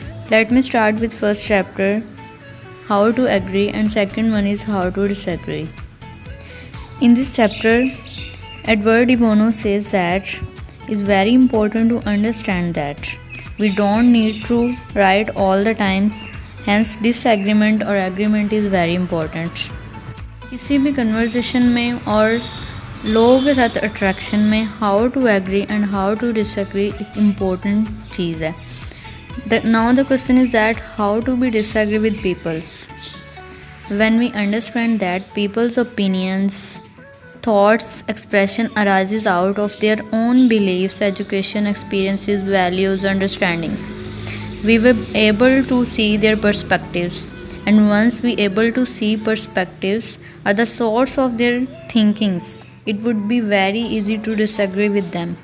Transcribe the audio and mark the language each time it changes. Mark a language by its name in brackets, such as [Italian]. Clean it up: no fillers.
[English] Let me start with first chapter, how to agree, and second one is how to disagree. In this chapter, Edward de Bono says that it's very important to understand that we don't need to right all the times, hence disagreement or agreement is very important. [Hindi] किसी भी conversation में और लोगों के साथ attraction में [English] how to agree and how to disagree [Hindi] एक important चीज़ है. [English] Now the question is that how to be disagree with people's. When we understand that people's opinions, thoughts, expression arises out of their own beliefs, education, experiences, values, understandings, we were able to see their perspectives, and once we able to see perspectives are the source of their thinkings, it would be very easy to disagree with them.